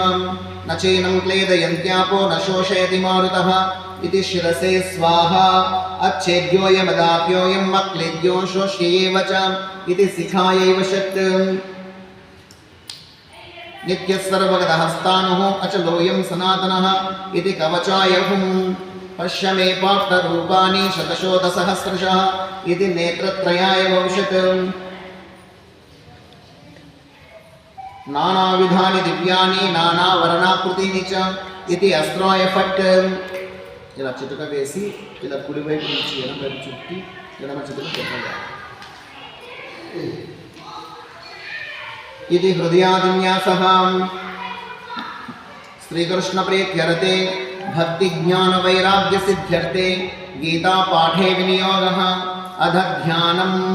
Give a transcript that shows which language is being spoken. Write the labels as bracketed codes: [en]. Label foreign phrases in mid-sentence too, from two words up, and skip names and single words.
[sa] నచైనం క్లేదయంత్యాపో నశోషయతి మారుతః ఇది శిరసే స్వాహా. అచ్ఛేద్యోయమదాప్యోయం అక్లేద్యో శోష్యేవ చ ఇది శిఖాయైవ షట్. నిత్యః సర్వగతః స్థానః అచలోయం సనాతనః ఇది కవచాయ హుం. पश्य मे पाप्तरूपाणि शतशोधसहस्रशः इति नेत्रत्रयाय भविष्यत् नानाविधानि दिव्यानि नानावर्णाकृतीनि च इति अस्त्राय फट् [te] ఇలా చిటుక వేసి ఇలా కుడివైపు నుంచి ఎడమవైపు చుట్టి ఎడమ చిటుక పెట్టాలి. [sa] ఇది హృదయాదిన్యాసః శ్రీకృష్ణ ప్రీత్యర్థే భక్తి జ్ఞాన వైరాగ్య సిద్ధ్యర్థే గీతా పాఠే వినియోగః అధ ధ్యానం.